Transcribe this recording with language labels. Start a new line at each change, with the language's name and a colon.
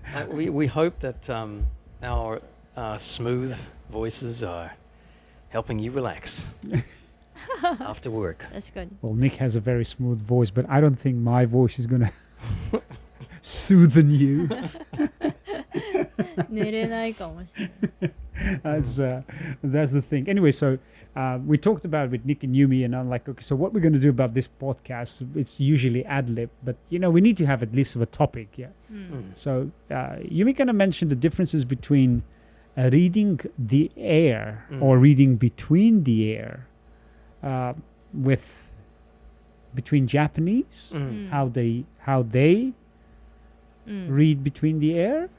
English: We hope that our smooth voices are helping you relax after work.
Japanese: 確かに。
English: Well, Nick has a very smooth voice, but I don't think my voice is going to soothe you.
Japanese: 寝れないかもしれない。
English: That's the thing. Anyway, so we talked about it with Nick and Yumi, and I'm like, okay, so what we're going to do about this podcast, it's usually ad-lib, but, you know, we need to have at least of a topic, yeah. So Yumi kind of mentioned the differences between reading the air or reading between the air with between Japanese, how they read between the air.